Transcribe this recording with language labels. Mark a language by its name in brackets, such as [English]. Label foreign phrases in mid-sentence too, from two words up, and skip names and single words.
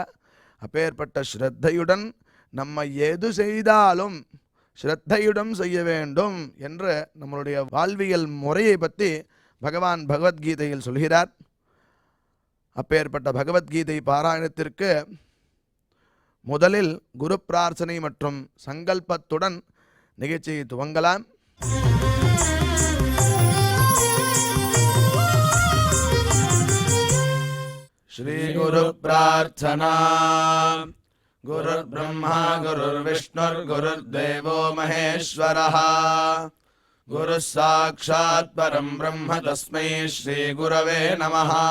[Tamil] அப்பேற்பட்ட ஸ்ரத்தையுடன் நம்ம எது செய்தாலும் ஸ்ரத்தையுடன் செய்ய வேண்டும் என்று நம்மளுடைய வாழ்வியல் முறையை பற்றி பகவான் பகவத்கீதையில் சொல்கிறார். அப்பேற்பட்ட பகவத்கீதை பாராயணத்திற்கு முதலில் குரு பிரார்த்தனை மற்றும் சங்கல்பத்துடன் நிகழ்ச்சியை துவங்கலாம். [Sanskrit] श्रीगुरु प्रार्थना। गुरुर्ब्रह्मा गुरुर्विष्णुर्गुरुर्देवो महेश्वरः गुरुः साक्षात् परं ब्रह्म तस्मै श्रीगुरवे नमः।